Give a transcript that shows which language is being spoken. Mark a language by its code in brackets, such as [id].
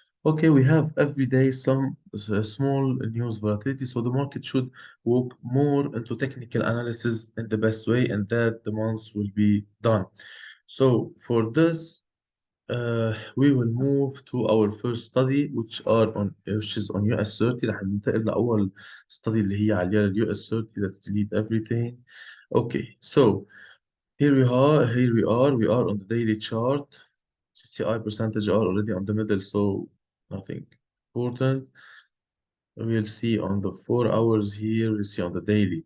[en] Okay, we have every day some small news volatility, so the market should walk more into technical analysis in the best way, and that the months will be done. So for this, we will move to our first study, which is on US 30. [ar] رح ننتقل لأول study اللي هي على US 30. [en] Let's delete everything. Okay, so here we are on the daily chart. CCI percentage are already on the middle, so nothing important. We'll see on the 4 hours here, we'll see on the daily.